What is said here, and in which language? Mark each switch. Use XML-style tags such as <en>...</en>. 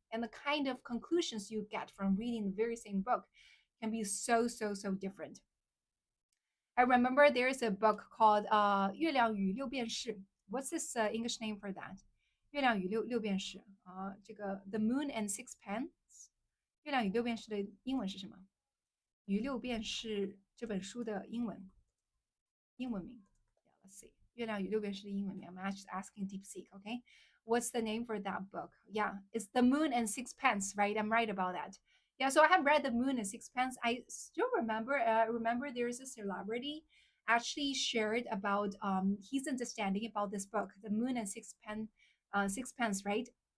<en>And the kind of conclusions you get from reading the very same book can be so, so, so different. I remember there is a book called 月亮与六便士. What's this English name for that? 月亮与六便士</en> <zh>这个</zh> <en>The Moon and Sixpence.</en> <zh>月亮与六便士的英文是什么？与六便士这本书的英文名</zh> <en>Yeah, let's see.</en> <zh>月亮与六便士的英文名</zh> <en>I'm actually asking DeepSeek, okay? What's the name for that book? Yeah, it's The Moon and Sixpence, right? I'm right about that. Yeah, so I have read The Moon and Sixpence. I still remember there is a celebrity actually shared about his understanding about this book, The Moon and Sixpence, right?</en>